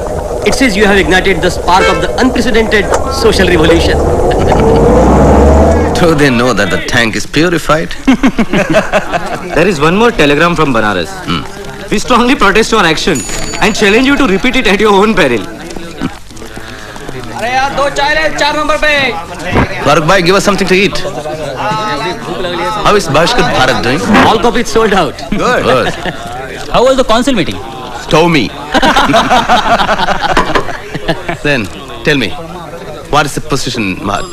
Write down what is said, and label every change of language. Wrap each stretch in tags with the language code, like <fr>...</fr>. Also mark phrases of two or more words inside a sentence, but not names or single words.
<en>It says you have ignited the spark of the unprecedented social revolution. Do they know that the tank is purified? There is one more telegram from Banaras. We strongly protest your action and challenge you to repeat it at your own peril.</en> <hi>अरे यार 2 चाय ले 4 नंबर पे.</hi> <en>Farooq bhai, give us something to eat. How is Bahishkar Bharat doing? All copies sold out. Good. How was the council meeting? Stow me. Then, tell me, what is the position, Mahad?</en>